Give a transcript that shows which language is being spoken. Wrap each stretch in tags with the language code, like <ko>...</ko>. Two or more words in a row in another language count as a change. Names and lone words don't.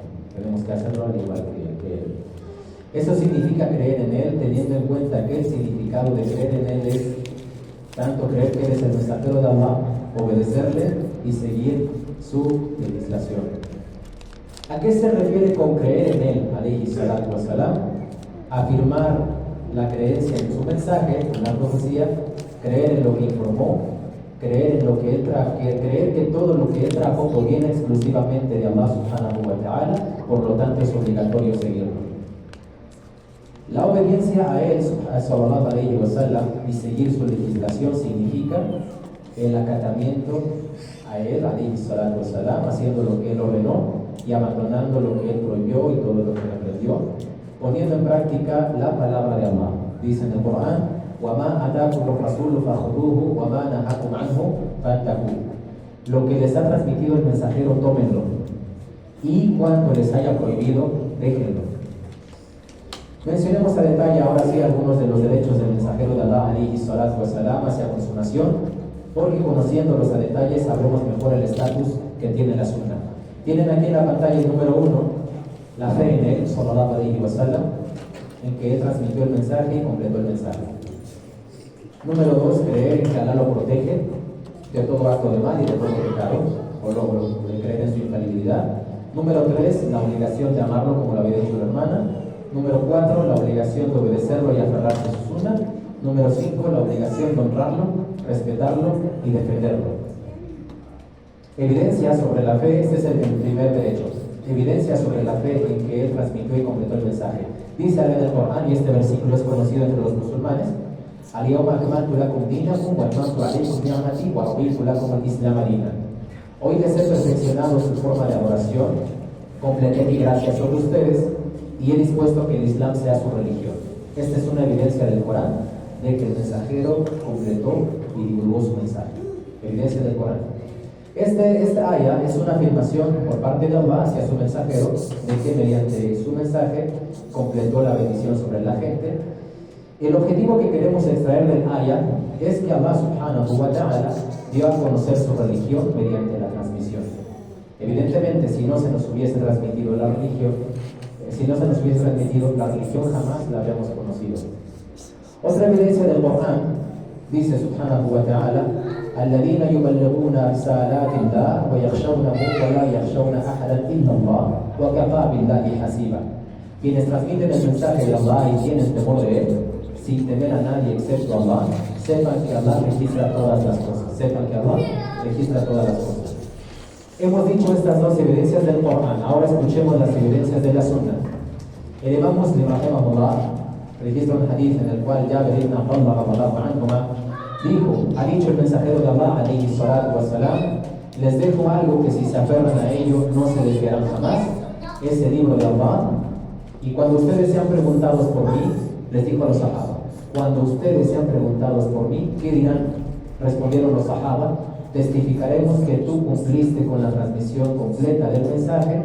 <es>Tenemos que hacerlo al igual que Él. Eso significa creer en Él, teniendo en cuenta que el significado de creer en Él es tanto creer que Él es el mensajero de Allah, obedecerle y seguir su legislación. ¿A qué se refiere con creer en Él,</es> <ar>عليه الصلاة والسلام?</ar> <es>Afirmar la creencia en su mensaje, en la profecía, creer en lo que informó, creer en lo que Él trajo, creer que todo lo que Él trajo proviene exclusivamente de Allah</es> <ar>سبحانه وتعالى,</ar> <es>por lo tanto es obligatorio seguirlo. La obediencia a Él,</es> <ar>صلى الله عليه وسلم,</ar> <es>y seguir su legislación significa el acatamiento a Él,</es> <ar>عليه الصلاة والسلام,</ar> <es>haciendo lo que Él ordenó y abandonando lo que Él prohibió y todo lo que reprendió, poniendo en práctica la palabra de Allah. Dice en el Corán:</es> <ar>وَمَا أَتَاكُمُ الرَّسُولُ فَخُذُوهُ وَمَا نَهَاكُمْ عَنْهُ فَانْتَهُوا.</ar> <es>Lo que les ha transmitido el mensajero, tómenlo, y cuando les haya prohibido, déjenlo. Mencionemos a detalle ahora sí algunos de los derechos del mensajero de Allah,</es> <ar>عليه الصلاة والسلام,</ar> <es>hacia consumación, porque conociéndolos a detalle sabremos mejor el estatus que tiene la sunna. Tienen aquí en la pantalla el número 1, la fe en Él,</es> <ar>صلى الله عليه وسلم,</ar> <es>en que Él transmitió el mensaje y completó el mensaje. Número 2, creer que Allah lo protege de todo acto de mal y de todo pecado, o logro de creer en su infalibilidad. Número 3, la obligación de amarlo, como lo había dicho la hermana. Número 4, la obligación de obedecerlo y aferrarse a su sunna. Número 5, la obligación de honrarlo, respetarlo y defenderlo. Evidencia sobre la fe, este es el primer derecho. Evidencia sobre la fe en que Él transmitió y completó el mensaje. Dice en el Corán, y este versículo es conocido entre los musulmanes:</es> <ar>اليوم أكملت لكم دينكم وأتممت عليكم نعمتي ورضيت لكم الإسلام دينا.</ar> <es>Hoy les he perfeccionado su forma de adoración, completé mi gracia sobre ustedes y he dispuesto que el Islam sea su religión. Esta es una evidencia del Corán de que el mensajero completó y divulgó su mensaje. Evidencia del Corán. Esta aya es una afirmación por parte de Allah hacia su mensajero de que mediante su mensaje completó la bendición sobre la gente. El objetivo que queremos extraer del aya es que Allah</es> <ar>سبحانه وتعالى</ar> <es>dio a conocer su religión mediante la transmisión. Evidentemente, si no se nos hubiese transmitido la religión, jamás la habríamos conocido. Otra evidencia del Corán dice</es> <ar>سبحانه وتعالى: الذين يبلغون رسالات الله ويخشونه ولا يخشون أحدا إلا الله وكفى بالله حسيبا.</ar> <es>Quienes transmiten el mensaje de Allah y tienen temor de Él, sin temer a nadie excepto a Allah, sepan que Allah registra todas las cosas. Hemos dicho estas dos evidencias del Corán, ahora escuchemos las evidencias de la Sunna. El Imam Muslim, rahimahullah, registra un hadith en el cual Jabir ibn Abdullah</es> <ar>رضي الله عنهما</ar> <es>dijo: ha dicho el mensajero de Allah,</es> <ar>عليه الصلاة والسلام,</ar> <es>les dejo algo que si se aferran a ello no se desviarán jamás, es el libro de Allah. Y cuando ustedes sean preguntados por mí, les dijo a los sahaba, cuando ustedes sean preguntados por mí, ¿qué dirán? Respondieron los sahaba: testificaremos que tú cumpliste con la transmisión completa del mensaje.</es>